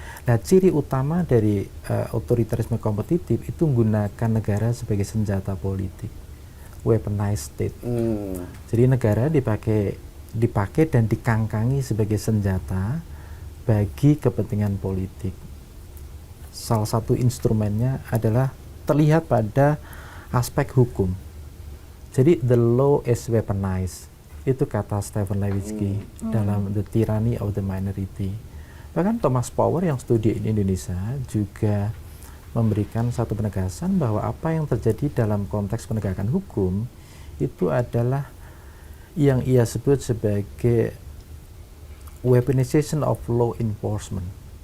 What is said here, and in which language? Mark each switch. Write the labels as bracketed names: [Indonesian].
[Indonesian] Nah, ciri utama dari otoritarisme kompetitif itu menggunakan negara sebagai senjata politik, [English] weaponized state. [Indonesian] Jadi negara dipakai dan dikangkangi sebagai senjata bagi kepentingan politik. Salah satu instrumennya adalah terlihat pada aspek hukum. [English] Jadi the law is weaponized. [Indonesian] Itu kata Stephen Levitsky dalam The Tyranny of the Minority. Bahkan Thomas Power yang studi di Indonesia juga memberikan satu penegasan bahwa apa yang terjadi dalam konteks penegakan hukum itu adalah yang ia sebut sebagai [English] weaponization of law enforcement.